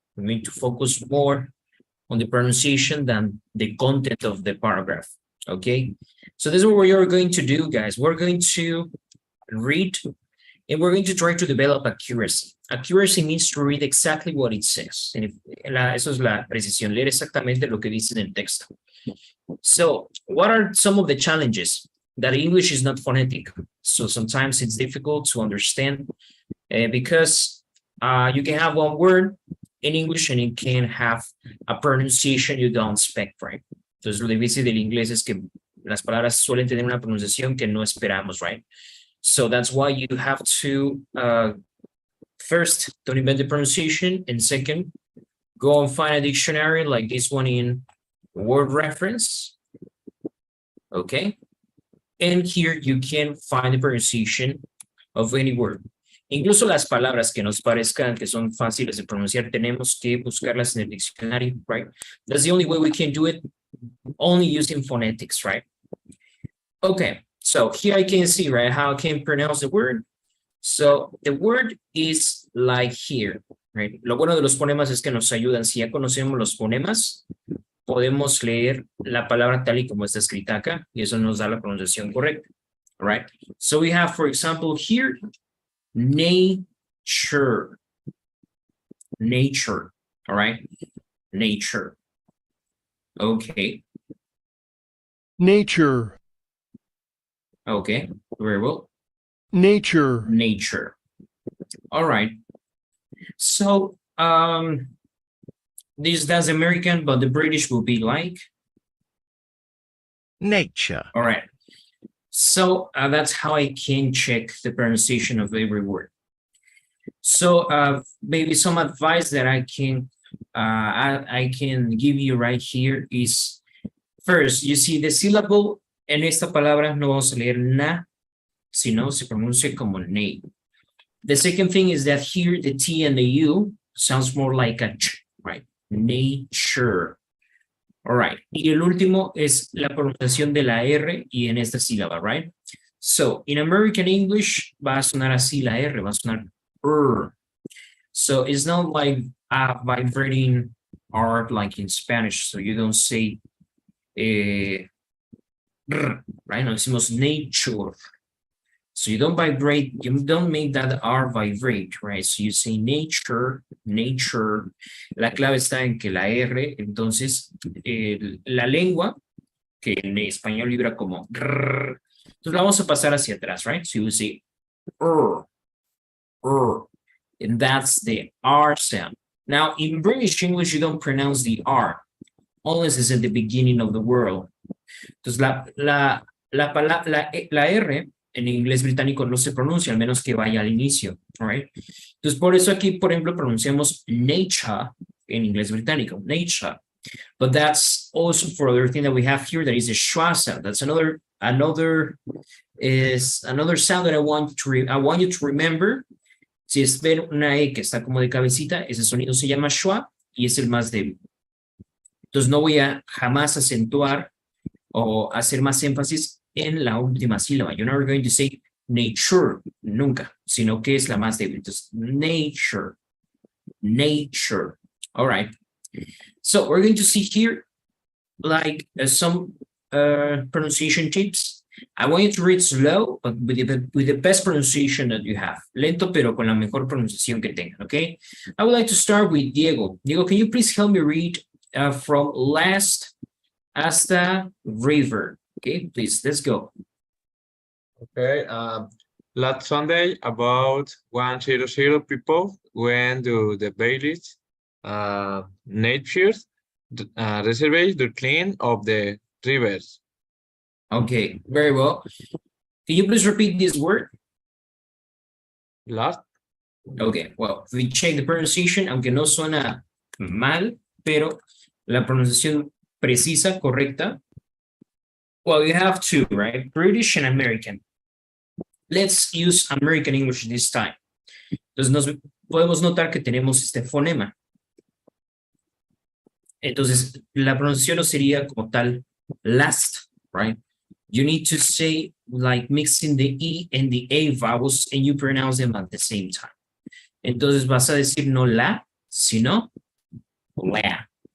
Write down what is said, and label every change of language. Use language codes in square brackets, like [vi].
[en] We're going to focus more on the pronunciation than the content of the paragraph. Okay. So this is what we're going to do, guys. We're going to read and we're going to try to develop accuracy. Accuracy means to read exactly what it says. [es] Eso es la precisión, leer exactamente lo que dice en el texto. [en] So, what are some of the challenges? That English is not phonetic. So sometimes it's difficult to understand because you can have one word in English and it can have a pronunciation you don't expect, right? [es] Entonces, lo difícil del inglés es que las palabras suelen tener una pronunciación que no esperamos, right? [en] So that's why you have to, first, don't invent the pronunciation, and second, go and find a dictionary like this one in word reference, okay? And here you can find the pronunciation of any word. [es] Incluso las palabras que nos parezcan que son fáciles de pronunciar, tenemos que buscarlas en el diccionario, right? [en] That's the only way we can do it, only using phonetics, right? Okay. So here I can see, right, how I can pronounce the word. So the word is like here, right? [es] Lo bueno de los fonemas es que nos ayudan. Si ya conocemos los fonemas, podemos leer la palabra tal y como está escrita acá, y eso nos da la pronunciación correcta, right? [en] So we have, for example, here, nature. Nature, all right? Nature. Okay. Nature. Okay, very well. Nature. Nature. All right. So, this does American, but the British will be like? Nature. All right. So that's how I can check the pronunciation of every word. So maybe some advice that I can give you right here is, first, you see the syllable. [es] En esta palabra no vamos a leer na, sino se pronuncia como ne. [en] The second thing is that here the T and the U sounds more like a ch, right? Nature. All right. [es] Y el último es la pronunciación de la R y en esta sílaba, right? [en] So in American English [es] va a sonar así la R, va a sonar [en] So it's not like a vibrating R like in Spanish. So you don't say right? [es] No decimos nature. [en] So you don't vibrate, you don't make that R vibrate, right? So you say nature, nature. [es] La clave está en que la R, entonces, la lengua, que en español vibra como rrr, entonces la vamos a pasar hacia atrás, right? [en] So you say and that's the R sound. Now, in British English, you don't pronounce the R, unless it's at the beginning of the word. [es] Entonces, la R en inglés británico no se pronuncia, al menos que vaya al inicio, right? Entonces, por eso aquí, por ejemplo, pronunciamos nature en inglés británico, nature. [en] But that's also for other thing that we have here, that is a schwa sound. That's another sound that I want you to remember. [es] Si es ver una E que está como de cabecita, ese sonido se llama schwa y es el más débil. Entonces, no voy a jamás acentuar o hacer más énfasis en la última sílaba. [en] You're never going to say nature, [es] nunca, sino que es la más débil. [en] Entonces, nature, nature. All right. So we're going to see here like some pronunciation tips. I want you to read slow, but with the best pronunciation that you have. [es] Lento, pero con la mejor pronunciación que tengan, okay? [en] I would like to start with Diego. Diego, can you please help me read from last hasta river? Okay, please, let's go. Okay. Last Sunday, about 100 people went to the village nature reserve to clean up the rivers. Okay, very well. Can you please repeat this word? Last. Okay, well, we check the pronunciation, [es] aunque no suena mal, pero la pronunciación precisa, correcta. [en] Well, you have two, right? British and American. Let's use American English this time. [es] Entonces, podemos notar que tenemos este fonema. Entonces, la pronunciación no sería como tal last, right? [en] You need to say like mixing the E and the A vowels and you pronounce them at the same time. [es] Entonces vas a decir no la, sino la.